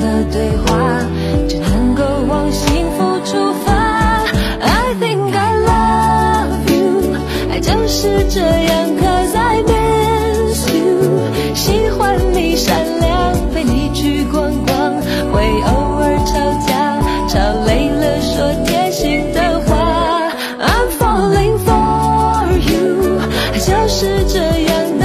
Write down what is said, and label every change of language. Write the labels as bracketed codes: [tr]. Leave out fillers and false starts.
[zh] 对话，只能够往幸福出发。 [en] I think I love you， [zh] 爱就是这样。 [en] Cause I miss you， [zh] 喜欢你善良，陪你去逛逛，会偶尔吵架，吵累了说贴心的话。 [en] I'm falling for you， [zh] 爱就是这样。